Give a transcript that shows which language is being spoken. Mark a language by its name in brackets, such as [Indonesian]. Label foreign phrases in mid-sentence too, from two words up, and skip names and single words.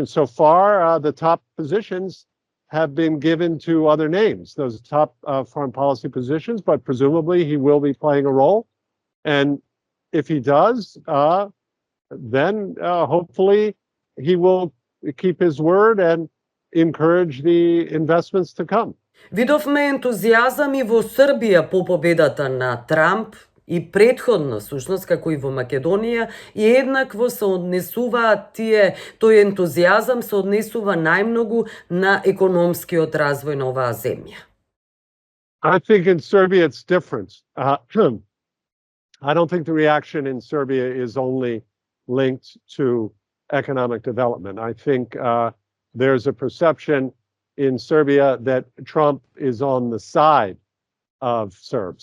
[English] So far, the top positions have been given to other names, those top foreign policy positions, but presumably he will be playing a role. And if he does, then hopefully he will keep his word and encourage the investments to come. [Macedonian] Видовме ентузијазам и во Србија по победата на Трамп и претходно, всушност, како и во Македонија, и еднакво се однесуваат тој ентузијазам се однесува најмногу на економскиот развој на оваа земја. [English] I think in Serbia it's different. I don't think the reaction in Serbia is only linked to economic development. I think there's a perception in Serbia that Trump is on the side of Serbs.